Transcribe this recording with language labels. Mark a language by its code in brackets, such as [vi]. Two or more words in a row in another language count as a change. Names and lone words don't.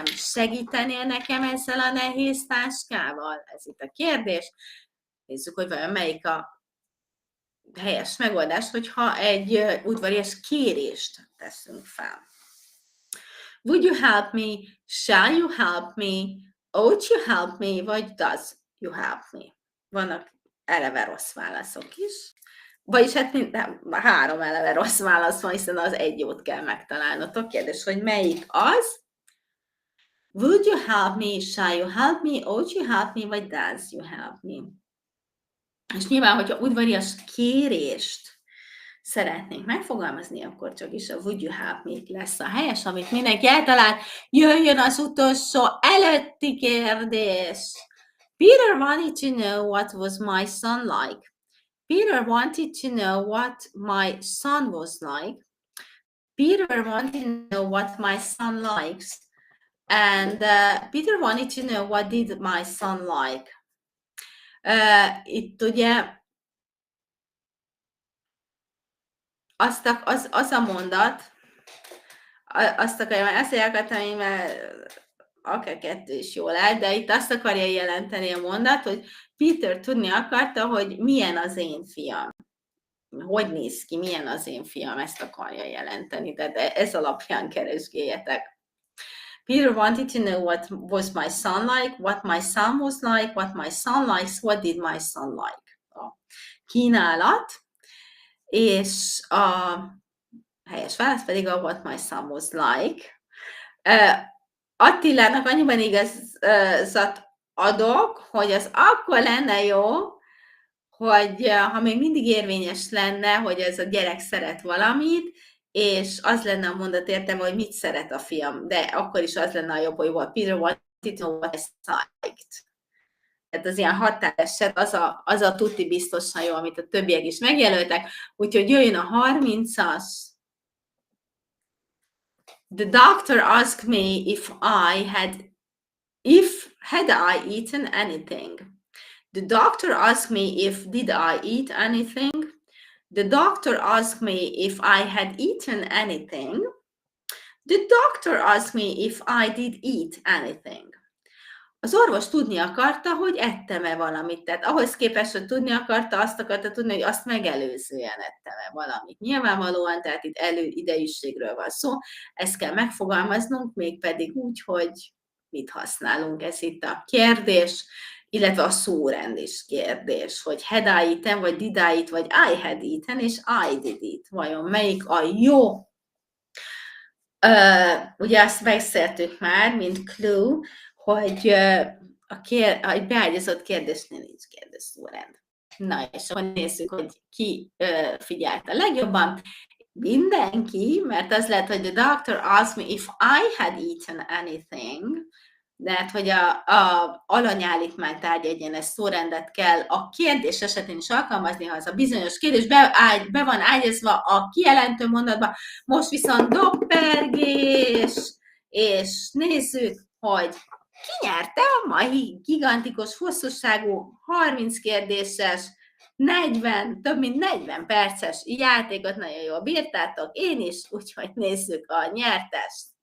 [hu] Segítenél nekem ezzel a nehéz táskával? Ez itt a kérdés. Nézzük, hogy vajon melyik a helyes megoldás, hogyha egy udvarias kérést teszünk fel. [en] Would you help me? Shall you help me? Ought you help me? Vagy does you help me? [hu] Vannak eleve rossz válaszok is. Vagyis hát három eleve rossz válasz van, hiszen az egy jót kell megtalálnotok. Kérdés, hogy melyik az? [en] Would you help me? Shall you help me? Ought you help me? Vagy does you help me? [hu] És nyilván, hogyha udvarias kérést szeretnénk megfogalmazni, akkor csak is a [en] would you help me [hu] lesz a helyes, amit mindenki eltalált. Jöjjön az utolsó előtti kérdés. [en] Peter wanted to know what was my son like. Peter wanted to know what my son was like. Peter wanted to know what my son likes. And Peter wanted to know what did my son like. [hu] Itt ugye az a mondat, azt akartam, én már akár kettő is jól áll, de itt azt akarja jelenteni a mondat, hogy Peter tudni akarta, hogy milyen az én fiam. Hogy néz ki, milyen az én fiam, ezt akarja jelenteni, de ez alapján keresgéljetek. [en] Peter wanted to know what was my son like, what my son was like, what my son likes, what did my son like. [hu] A kínálat, és a helyes válasz pedig a [en] what my son was like. [hu] Attilának annyiban igazat adok, hogy az akkor lenne jó, hogy ha még mindig érvényes lenne, hogy ez a gyerek szeret valamit, és az lenne a mondat értelme, hogy mit szeret a fiam, de akkor is az lenne a jobb, hogy [en] what Peter wanted to know what I liked. [hu] Tehát az ilyen határeset, az a tuti biztosan jó, amit a többiek is megjelöltek, úgyhogy jöjjön a 30-as. [en] The doctor asked me if had I eaten anything. The doctor asked me did I eat anything. The doctor asked me if I had eaten anything. The doctor asked me if I did eat anything. [hu] Az orvos tudni akarta, hogy ettem-e valamit. Tehát ahhoz képest, hogy tudni akarta, azt akarta tudni, hogy azt megelőzően ettem-e valamit. Nyilvánvalóan, tehát itt előidejűségről van szó. Ezt kell megfogalmaznunk, mégpedig úgy, hogy mit használunk. Ez itt a kérdés, illetve a szórend is kérdés, hogy [en] had I eaten, [hu] vagy [en] did I eat, [hu] vagy [en] I had eaten, [hu] és [en] I did eat. [hu] Vajon melyik a jó? Ugye azt beszéltük már, mint clue, hogy egy beágyazott kérdésnél nincs kérdésszórend. Na, és akkor nézzük, hogy ki figyelt a legjobban. Mindenki, mert az lehet, hogy [en] the doctor asked me if I had eaten anything, [hu] de hát, hogy a alanyállítmány tárgyegyenes szórendet kell a kérdés esetén is alkalmazni, ha az a bizonyos kérdés be van ágyazva a kijelentő mondatba. Most viszont dobpergés, és nézzük, hogy ki nyerte a mai gigantikus, hosszúságú, 30 kérdéses, több mint 40 perces játékot nagyon jól bírtátok, én is, úgyhogy nézzük a nyertest.